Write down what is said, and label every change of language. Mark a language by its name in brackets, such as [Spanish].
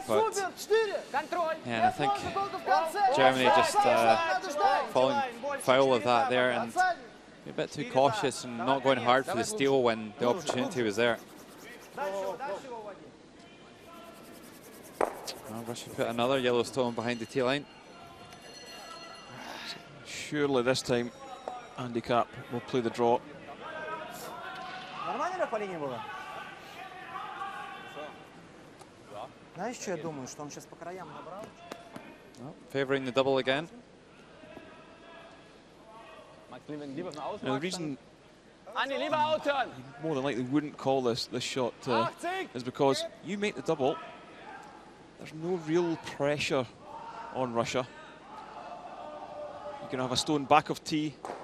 [English] But yeah, I think Germany just falling foul of that there and a bit too cautious and not going hard for the steal when the opportunity was there. Well, Russia put another Yellowstone behind the tee line. Surely this time Andy Capp will play the draw. [Russian] Нормально по линии было? Знаешь, что я думаю, что он сейчас по краям набрал? [English] Favouring the double again. Now the reason [German] Andy, lieber outturn! [English] more than likely wouldn't call this shot is because you make the double. There's no real pressure on Russia. You're going to have a stone back of tee.